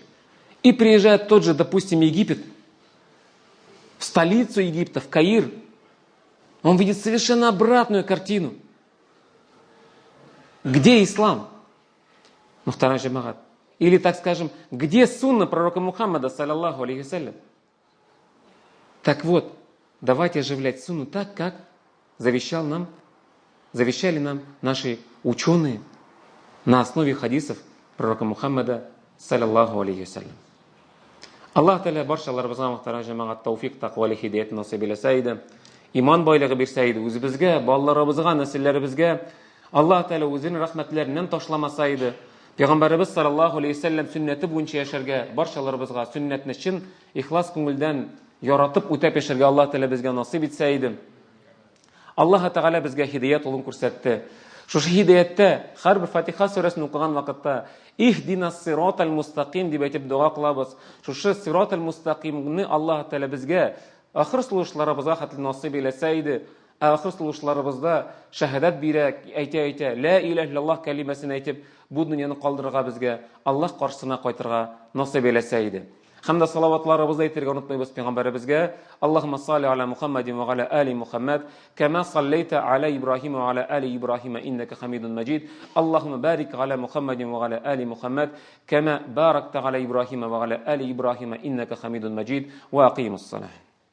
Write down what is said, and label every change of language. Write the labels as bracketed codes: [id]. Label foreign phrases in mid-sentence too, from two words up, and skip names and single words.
[ru] И приезжает тот же, допустим, Египет, в столицу Египта, в Каир, он видит совершенно обратную картину. Где ислам? Ну, второй джамаат. Или, так скажем, где сунна пророка Мухаммада, [ar] صلى الله عليه وسلم? [ru] Так вот, давайте оживлять сунну так, как завещали нам наши ученые на основе хадисов пророка Мухаммада, [ar] صلى الله عليه وسلم. [tt] Аллах Та'аля баршаларыбызга мөхтәрәм җәмәгать тауфик, тақва, һидаят насыйп итсә, иман байлыгы бирсә иде, үзебезгә, балаларыбызга, нәселләребезгә Аллах Та'аля үзенең рәхмәтләреннән ташламаса иде. Пәйгамбәрбез [ar] صلى الله عليه وسلم [tt] сөннәте буенча яшәргә, баршаларыбызга сөннәтне чын ихлас күңелдән яратып үтәп яшәргә Аллах Та'аля безгә насыйп итсә иде. Аллаһ Та'аля безгә һидаят улын күрсәтте. Шушы һидаятта һәрбер Фатиха сүрәсен укыган вакытта [ar] اهدنا الصراط المستقيم [tt] дип әйтеп дуа кылабыз. Шушы [ar] الصراط المستقيم [tt] Аллаһ Та'аля безгә ахыр сулышларыбызга хәтле насыйп итсә иде. Ахыр сулышларыбызда шәһадәт бирә, әйтә, [ar] لا إله إلا الله [tt] кәлимәсен әйтеп, бу дөньяны калдырырга безгә, Аллаһ каршысына кайтырга насыйп итсә иде. Һәм дә салаватларыбызны әйтергә онытмыйбыз пәйгамбәребезгә. [ar] اللهم صل على محمد وعلى آل محمد كما صليت على إبراهيم وعلى آل إبراهيم إنك حميد مجيد. اللهم بارك على محمد وعلى آل محمد كما باركت على إبراهيم وعلى آل إبراهيم إنك حميد مجيد. وأقم الصلاة.